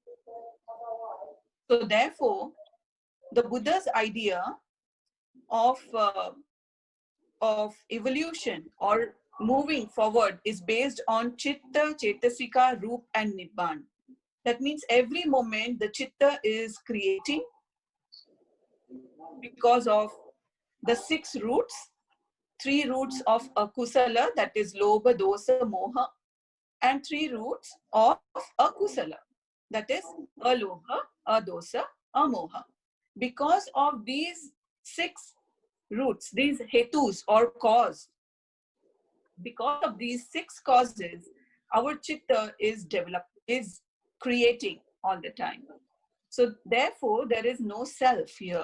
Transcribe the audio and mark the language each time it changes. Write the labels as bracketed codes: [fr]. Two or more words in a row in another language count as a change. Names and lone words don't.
[en] So therefore, the Buddha's idea of evolution or moving forward is based on [pi] Chitta, Chetasika, Rupa [en] and Nibbana. That means every moment the Chitta is creating because of the 6 roots, 3 roots of akusala, that is [pi] lobha, dosa, moha, [en] and 3 roots of akusala, that is [pi] alobha, adosa, amoha. [en] Because of these 6 roots, these hetus or cause, because of these 6 causes, our chitta is creating all the time. So therefore, there is no self here.